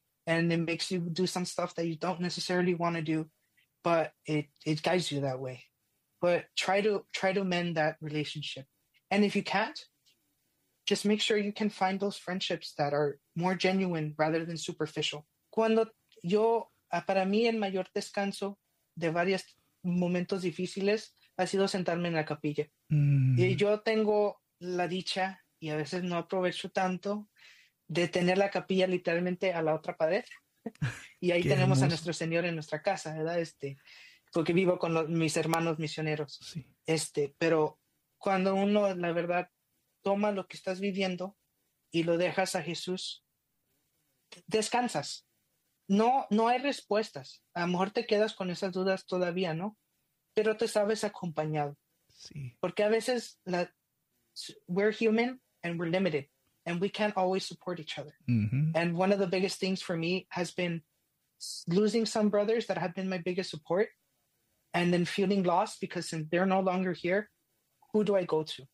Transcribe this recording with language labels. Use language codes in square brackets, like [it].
[en] And it makes you do some stuff that you don't necessarily want to do, but it guides you that way. But try to mend that relationship. And if you can't, just make sure you can find those friendships that are more genuine rather than superficial. [es] Cuando yo, para mí, el mayor descanso de varios momentos difíciles ha sido sentarme en la capilla. Y yo tengo la dicha, y a veces no aprovecho tanto, de tener la capilla literalmente a la otra pared. Y ahí tenemos a nuestro Señor en nuestra casa, ¿verdad? Porque vivo con mis hermanos misioneros. Sí. Pero cuando uno, la verdad, toma lo que estás viviendo y lo dejas a Jesús, descansas. No hay respuestas. A lo mejor te quedas con esas dudas todavía, ¿no? Pero te sabes acompañado. Sí. Porque a veces [en] we're human and we're limited, and we can't always support each other. Mm-hmm. And one of the biggest things for me has been losing some brothers that have been my biggest support, and then feeling lost because since they're no longer here, who do I go to?